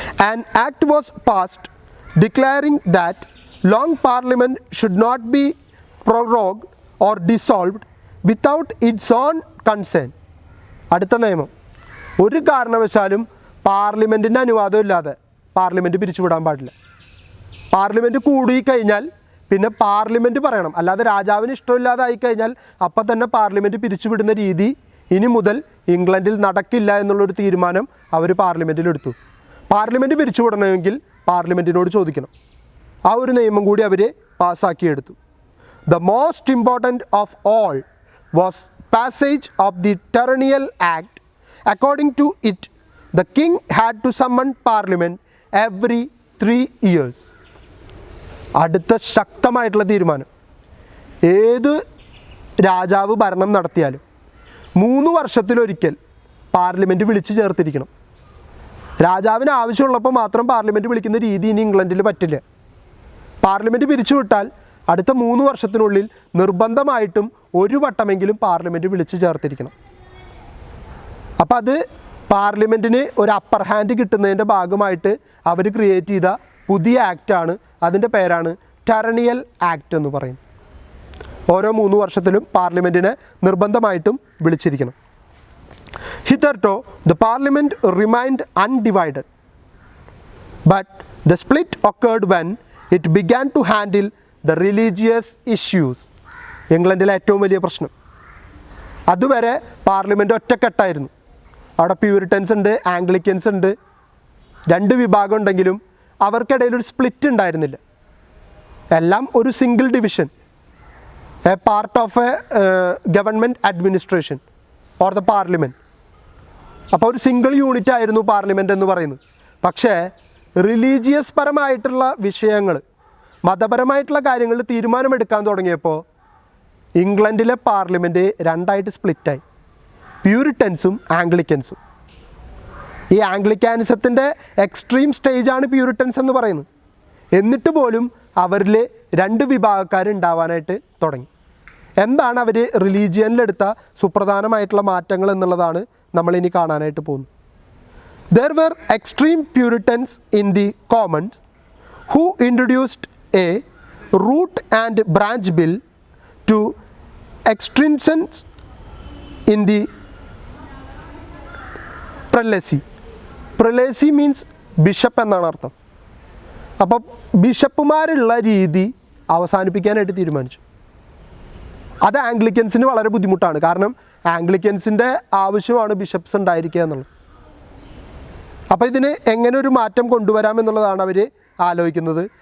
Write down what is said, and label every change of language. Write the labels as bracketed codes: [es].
[en] An act was passed declaring that long parliament should not be prorogued or dissolved without its own consent. [ml] അടുത്ത നിയമം, ഒരു കാരണവശാലും പാർലമെൻറ്റിൻ്റെ അനുവാദം ഇല്ലാതെ പാർലമെൻറ്റ് പിരിച്ചുവിടാൻ പാടില്ല. പാർലമെൻറ്റ് കൂടിക്കഴിഞ്ഞാൽ പിന്നെ പാർലമെൻറ്റ് പറയണം, അല്ലാതെ രാജാവിന് ഇഷ്ടമില്ലാതെ ആയിക്കഴിഞ്ഞാൽ അപ്പം തന്നെ പാർലമെൻറ്റ് പിരിച്ചുവിടുന്ന രീതി ഇനി മുതൽ ഇംഗ്ലണ്ടിൽ നടക്കില്ല എന്നുള്ളൊരു തീരുമാനം അവർ പാർലമെൻറ്റിലെടുത്തു. പാർലമെൻറ്റ് പിരിച്ചുവിടണമെങ്കിൽ പാർലമെൻറ്റിനോട് ചോദിക്കണം. ആ ഒരു നിയമം കൂടി അവർ പാസ്സാക്കിയെടുത്തു. [en] The most important of all was passage of the Tyrannical Act. According to it, the king had to summon parliament every 3 years. [ml] അടുത്ത ശക്തമായിട്ടുള്ള തീരുമാനം, ഏത് രാജാവ് ഭരണം നടത്തിയാലും 3 വർഷത്തിലൊരിക്കൽ പാർലമെൻറ്റ് വിളിച്ചു ചേർത്തിരിക്കണം. രാജാവിന് ആവശ്യമുള്ളപ്പോൾ മാത്രം പാർലമെൻറ്റ് വിളിക്കുന്ന രീതി ഇനി ഇംഗ്ലണ്ടിൽ പറ്റില്ല. പാർലമെൻറ്റ് പിരിച്ചുവിട്ടാൽ അടുത്ത 3 വർഷത്തിനുള്ളിൽ നിർബന്ധമായിട്ടും ഒരു വട്ടമെങ്കിലും പാർലമെൻറ്റ് വിളിച്ച് ചേർത്തിരിക്കണം. അപ്പോൾ അത് പാർലമെൻറ്റിന് ഒരു അപ്പർ ഹാൻഡ് കിട്ടുന്നതിൻ്റെ ഭാഗമായിട്ട് അവർ ക്രിയേറ്റ് ചെയ്ത പുതിയ ആക്റ്റാണ്. അതിൻ്റെ പേരാണ് ടൈറനിയൽ ആക്ട് എന്ന് പറയുന്നത്. ഓരോ 3 വർഷത്തിലും പാർലമെൻറ്റിനെ നിർബന്ധമായിട്ടും വിളിച്ചിരിക്കണം. [en] Hitherto the parliament remained undivided, but the split occurred when it began to handle the religious issues. [ml] ഇംഗ്ലണ്ടിലെ ഏറ്റവും വലിയ പ്രശ്നം, അതുവരെ പാർലമെൻറ്റ് ഒറ്റക്കെട്ടായിരുന്നു. അവിടെ പ്യൂരിറ്റൻസ് ഉണ്ട്, ആംഗ്ലിക്കൻസ് ഉണ്ട്, 2 വിഭാഗം ഉണ്ടെങ്കിലും അവർക്കിടയിൽ ഒരു സ്പ്ലിറ്റ് ഉണ്ടായിരുന്നില്ല. എല്ലാം ഒരു [en] Single division, a part of a government administration or the parliament. [ml] അപ്പോൾ ഒരു സിംഗിൾ യൂണിറ്റ് ആയിരുന്നു പാർലമെൻറ്റ് എന്ന് പറയുന്നത്. പക്ഷേ റിലീജിയസ് പരമായിട്ടുള്ള വിഷയങ്ങൾ, മതപരമായിട്ടുള്ള കാര്യങ്ങളിൽ തീരുമാനമെടുക്കാൻ തുടങ്ങിയപ്പോൾ ഇംഗ്ലണ്ടിലെ പാർലമെൻറ്റ് 2ആയിട്ട് സ്പ്ലിറ്റായി, പ്യൂരിറ്റൻസും ആംഗ്ലിക്കൻസും. ഈ ആംഗ്ലിക്കാനിസത്തിൻ്റെ എക്സ്ട്രീം സ്റ്റേജാണ് പ്യൂരിറ്റൻസ് എന്ന് പറയുന്നത്. എന്നിട്ട് പോലും അവരിൽ 2 വിഭാഗക്കാരുണ്ടാവാനായിട്ട് തുടങ്ങി. എന്താണ് അവർ റിലീജിയനിലെടുത്ത സുപ്രധാനമായിട്ടുള്ള മാറ്റങ്ങൾ എന്നുള്ളതാണ് നമ്മളിനി കാണാനായിട്ട് പോകുന്നത്. [en] There were extreme Puritans in the Commons who introduced a root and branch bill to extensions in the prelacy. Prelacy means bishop [ml] എന്നാണ് അർത്ഥം. അപ്പോൾ ബിഷപ്പുമാരുള്ള രീതി അവസാനിപ്പിക്കാനായിട്ട് തീരുമാനിച്ചു. അത് ആംഗ്ലിക്കൻസിന് വളരെ ബുദ്ധിമുട്ടാണ്. കാരണം ആംഗ്ലിക്കൻസിൻ്റെ ആവശ്യമാണ് ബിഷപ്സ് ഉണ്ടായിരിക്കുക എന്നുള്ളത്. അപ്പോൾ ഇതിന് എങ്ങനെ ഒരു മാറ്റം കൊണ്ടുവരാമെന്നുള്ളതാണ് അവർ ആലോചിക്കുന്നത്.